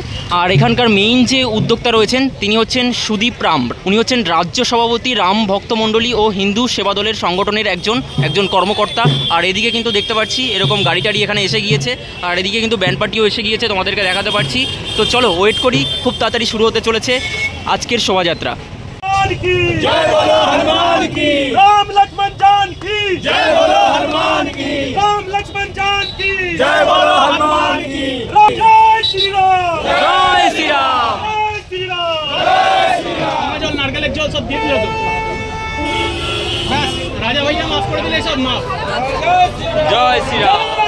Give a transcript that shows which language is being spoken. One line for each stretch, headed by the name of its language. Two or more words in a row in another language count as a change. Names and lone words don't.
Bangla: আর এখানকার মেইন যে উদ্যোক্তা রয়েছেন তিনি হচ্ছেন সুদীপ রাম। উনি হচ্ছেন রাজ্য সভাপতি রাম ভক্ত মণ্ডলী ও হিন্দু সেবা দলের সংগঠনের একজন কর্মকর্তা। আর এদিকে কিন্তু দেখতে পাচ্ছি এরকম গাড়ি টাড়ি এখানে এসে গিয়েছে, আর এদিকে কিন্তু ব্যান্ড পার্টিও এসে গিয়েছে, তোমাদেরকে দেখাতে পারছি। তো চলো ওয়েট করি, খুব তাড়াতাড়ি শুরু হতে চলেছে আজকের শোভাযাত্রা।
Hindi: जय बोलो हनुमान की, राम लक्ष्मण जान की, जय बोलो हनुमान की, राम लक्ष्मण जान की, जय बोलो हनुमान की, जय श्री राम, जय श्री राम, जय श्री राम, जय श्री राम।
Bangla: জল নারকেল এক জল সব দিয়ে দিল তো বস রাজা ভাইয়া মাফ করে দিলে সব মাফ। জয় শ্রী রাম।